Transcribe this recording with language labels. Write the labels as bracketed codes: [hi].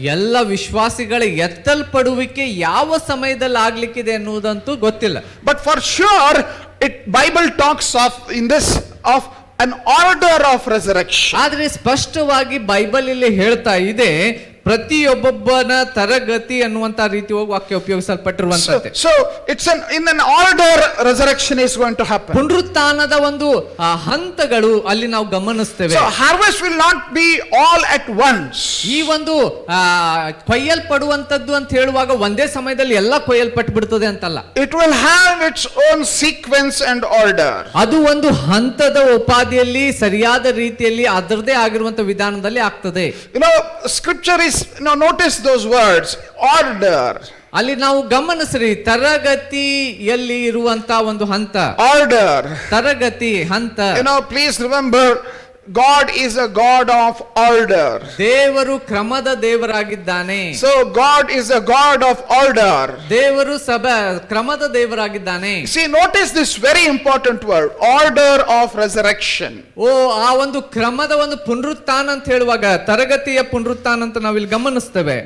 [kn] ಎಲ್ಲ ವಿಶ್ವಾಸಿಗಳ ಎತ್ತಲ್ಪಡುವಿಕೆ ಯಾವ ಸಮಯದಲ್ಲಿ ಆಗ್ಲಿಕ್ಕಿದೆ ಅನ್ನುವುದಂತೂ ಗೊತ್ತಿಲ್ಲ. [en] But for sure Bible talks of an order of resurrection. [kn] ಆದ್ರೆ ಸ್ಪಷ್ಟವಾಗಿ ಬೈಬಲ್ ಇಲ್ಲಿ ಹೇಳ್ತಾ ಇದೆ, ಪ್ರತಿಯೊಬ್ಬೊಬ್ಬನ ತರಗತಿ ಅನ್ನುವಂತ ರೀತಿ ವಾಕ್ಯ ಉಪಯೋಗಿಸಲ್ಪಟ್ಟಿರುವಂತದ್ದು. [en] So it's in an order resurrection is going to happen. [kn] ಪುನರುತ್ಥಾನದ ಒಂದು ಹಂತಗಳು ಅಲ್ಲಿ ನಾವು ಗಮನಿಸ್ತೇವೆ. [en] So harvest will not be all at once. [kn] ಈ ಒಂದು ಕೊಯ್ಯಲ್ಪಡುವಂತದ್ದು ಅಂತ ಹೇಳುವಾಗ ಒಂದೇ ಸಮಯದಲ್ಲಿ ಎಲ್ಲ ಕೊಯ್ಯಲ್ಪಟ್ಟು ಬಿಡ್ತದೆ ಅಂತಲ್ಲ. [en] It will have its own sequence and order. [kn] ಅದು ಒಂದು ಹಂತದ ಉಪಾಧಿಯಲ್ಲಿ ಸರಿಯಾದ ರೀತಿಯಲ್ಲಿ ಅದರದೇ ಆಗಿರುವಂತ ವಿಧಾನದಲ್ಲಿ ಆಗ್ತದೆ. [en] Scripture is, notice those words, order. [kn] ಅಲ್ಲಿ ನಾವು ಗಮನಿಸ್ರಿ, ತರಗತಿಯಲ್ಲಿ ಇರುವಂತ ಒಂದು ಹಂತ, [en] order, [kn] ತರಗತಿ ಹಂತ. [en] Please remember God is a God of order. [kn] ದೇವರು ಕ್ರಮದ ದೇವರಾಗಿದ್ದಾನೆ. [en] So God is a God of order. [kn] ದೇವರು ಕ್ರಮದ ದೇವರಾಗಿದ್ದಾನೆ. [en] See, notice this very important word, order of resurrection. [kn] ಆ ಒಂದು ಕ್ರಮದ ಒಂದು ಪುನರುತ್ಥಾನ ಅಂತ ಹೇಳುವಾಗ ತರಗತಿಯ ಪುನರುತ್ಥಾನ ಅಂತ ನಾವಿಲ್ಲಿ ಗಮನಿಸ್ತೇವೆ.